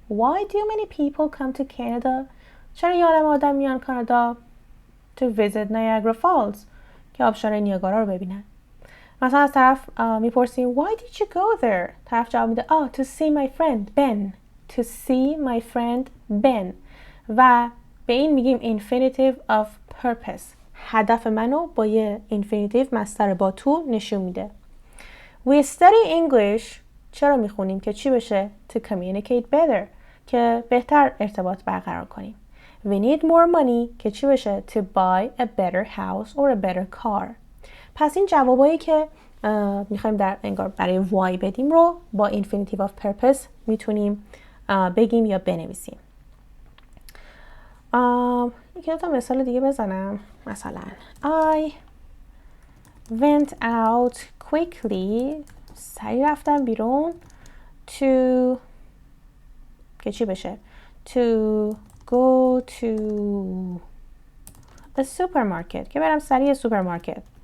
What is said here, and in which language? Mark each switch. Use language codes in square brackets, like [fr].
[en] Why do many people come to Canada؟ [fa] چرا یه آدم میان کانادا؟ [en] To visit Niagara Falls [fa] که آبشارهای نیاگارا رو ببینن. [en] مثلا از طرف میپرسیم Why did you go there؟ طرف جواب میده To see my friend Ben. To see my friend Ben. [fa] و به این میگیم infinitive of purpose. هدف منو با یه infinitive مصدر با to نشون میده. [en] We study English [fa] چرا میخونیم که چی بشه؟ [en] To communicate better [fa] که بهتر ارتباط برقرار کنیم. [en] We need more money [fa] که چی بشه؟ [en] To buy a better house or a better car. [fa] پس این جوابایی که میخوایم در انگار برای why بدیم رو با infinitive of purpose میتونیم بگیم یا بنویسیم. یکی دو تا مثال دیگه بزنم. مثلا [en] I went out quickly، [fa] سریع رفتم بیرون to که چی بشه؟ [en] To go to a supermarket [fa] که برم سریع سوپرمارکت.